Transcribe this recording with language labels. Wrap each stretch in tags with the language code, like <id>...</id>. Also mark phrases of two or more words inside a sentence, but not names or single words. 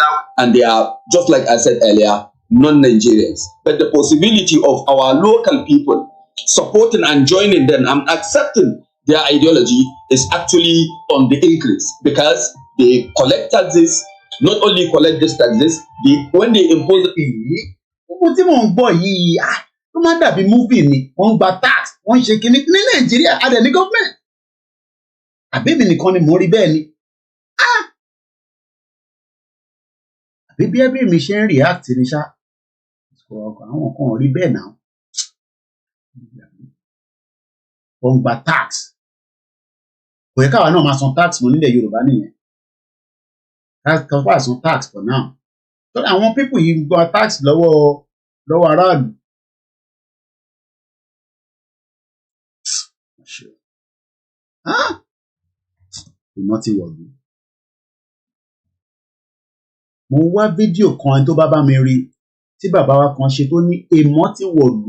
<en>And they are, just like I said earlier, non-Nigerians. But the possibility of our local people supporting and joining them and accepting their ideology is actually on the increase, because they collect taxes, not only collect these taxes, when they impose</en> <yo>ó má dàbí movie ni wọ́n gba tax wọ́n ṣe kinní ní Nàìjíríà adẹ ní government àbẹ́mi nìkan ni mo rí bẹ́ẹ̀ ni àbí bí ẹbí mi ṣe ń react ni ṣá àwọn kan rí bẹ́ẹ̀ náà wọ́n gba tax kò yẹ káwa náà máa san tax mọ́ nílẹ̀ Yorùbá nìyẹn káwa san tax</yo> <en>for now</en> <yo>àwọn people yìí gba tax lọ́wọ́ aráàlú. Ìmọ̀ ti wọ̀lú. Mo wá fídíò kan tó bá mi rí tí bàbá wa kan ṣe tó ní ìmọ̀ ti wọ̀lú.</yo>